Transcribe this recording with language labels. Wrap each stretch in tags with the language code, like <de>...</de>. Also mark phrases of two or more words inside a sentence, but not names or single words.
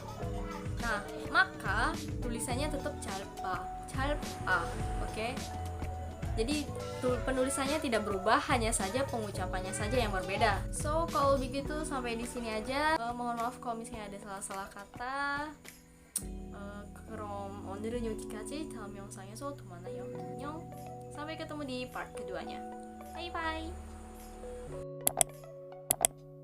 <id>Nah, maka tulisannya tetap calpa. Calpa, oke? Jadi penulisannya tidak berubah, hanya saja pengucapannya saja yang berbeda. So, kalau begitu sampai di sini aja. Mohon maaf kalau misalnya ada salah-salah kata.</id> <ko>그럼 오늘은 여기까지. 다음 영상에서 또 만나요. 안녕.</ko> <id>Sampai ketemu di part keduanya.</id> <en>Bye bye.</en>